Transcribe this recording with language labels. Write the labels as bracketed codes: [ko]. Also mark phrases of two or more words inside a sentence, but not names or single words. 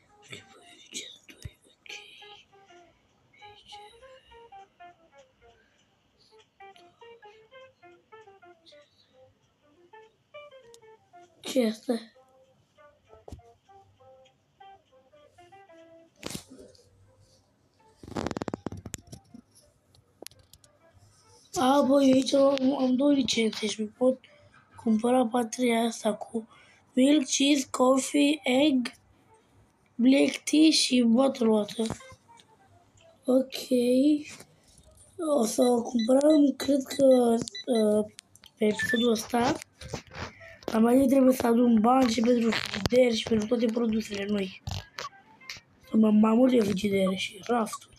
[ro] Ce este? Băi, aici am două licențe și mi pot cumpăra patria asta cu [en] milk, cheese, coffee, egg, black tea [ro] și [en] bottle water. [ro] Ok. O să cumpărăm, cred că pe episodul ăsta, la mai trebuie să adun bani și pentru frigider și pentru toate produsele noi. Să mai multe frigidere și rafturi.